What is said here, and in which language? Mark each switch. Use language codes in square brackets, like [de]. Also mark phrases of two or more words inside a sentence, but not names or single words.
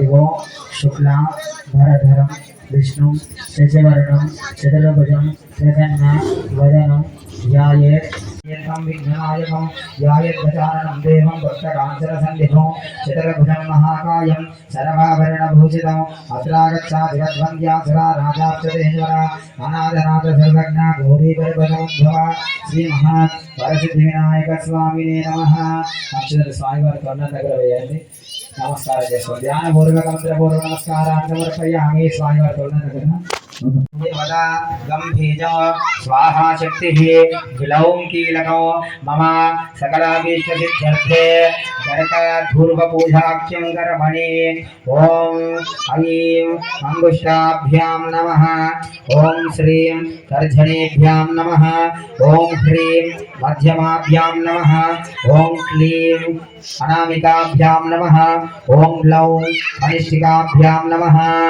[sa] ఓం శుక్ల భరధరం విష్ణు శశివర్ణం చతుర్భుజం ప్రసన్న వదనం ధ్యాయే విఘ్నాయకం ధ్యాయద్గజాననం దేవం భక్తకాంచరసన్నిధం చతుర్భుజం మహాకాయం సర్వాభరణభూషితం అత్రాగచ్చాధిపద్వంద్యాసుర రాజాప్తేశ్వర అనాథనాథ సర్వజ్ఞ గౌరీపరిపదోద్భవ శ్రీ మహా వరసిద్ధి వినాయక స్వామినే నమః. [te] అక్షర స్వామివారి కొండ దగ్గర వేయండి. నమస్కారం చేసుకోండి. [sa] ధ్యానపూర్వక మంత్రపూర్వక నమస్కారాన్ని సమర్పయామి. [te] స్వామివారి కొండ దగ్గర [sa] गंभीर स्वाहा शक्ति ग्लौं कीलको मम सकलाभीष्टसिद्ध्यर्थे गरकधूर्व पूजाख्यं कर्मणि ओं ऐं अंगुष्ठाभ्यां नमः ओं श्रीं तर्जनीभ्यां नमः ओं ह्रीं मध्यमाभ्यां नमः ओं क्लीं अनामिकाभ्यां नमः ओं ग्लौं अनिष्टिकाभ्यां नमः